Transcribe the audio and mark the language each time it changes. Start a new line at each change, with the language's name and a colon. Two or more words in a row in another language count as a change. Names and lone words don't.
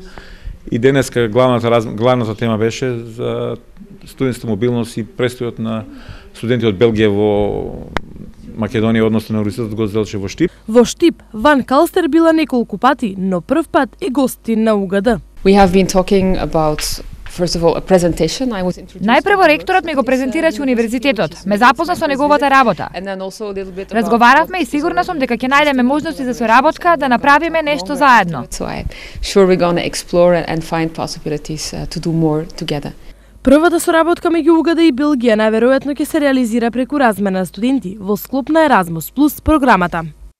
Macedonian: И денеска главната тема беше за студентска мобилност и престојот на студенти од Белгија во Македонија, односно на универзитетот го Зелче во Штип. Во Штип, Ван Калстер била неколку пати, но прв пат е гостин на УГД.
English: We have been talking about first of all a presentation. I was introduced.
Macedonian: Најпрво ректорот ми го презентираше универзитетот, ме запозна со неговата работа. Разговаравме и сигурна сум дека ќе најдеме можности за соработка да направиме нешто заедно.
English: So I'm sure we're going to explore and find possibilities to do more together.
Macedonian: Првата соработка меѓу УГД и Белгија најверојатно ќе се реализира преку размена на студенти во склоп на Erasmus Plus програмата.